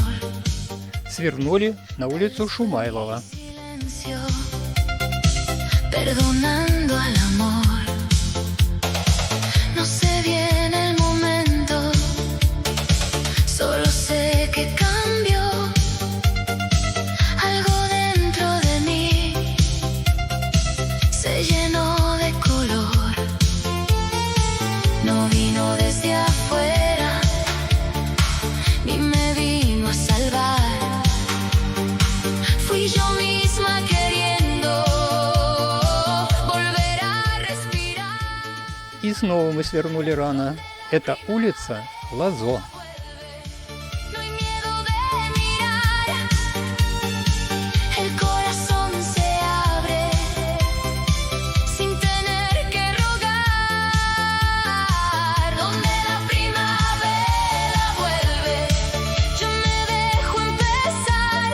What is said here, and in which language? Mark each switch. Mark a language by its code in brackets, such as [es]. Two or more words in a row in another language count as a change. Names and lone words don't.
[ru] Свернули на улицу Шумайлова. [es] Silencio, perdonando al amor. No sé bien el momento, solo sé que cambió algo dentro de mí, se llenó de color. No vino desde afuera, ni me vino a salvar. Fui yo misma queriendo volver a respirar. [ru] И снова мы свернули рано. Это улица Лазо. [es] No hay miedo de mirar, el corazón se abre sin tener que rogar. Donde la primavera vuelve, yo me dejo empezar.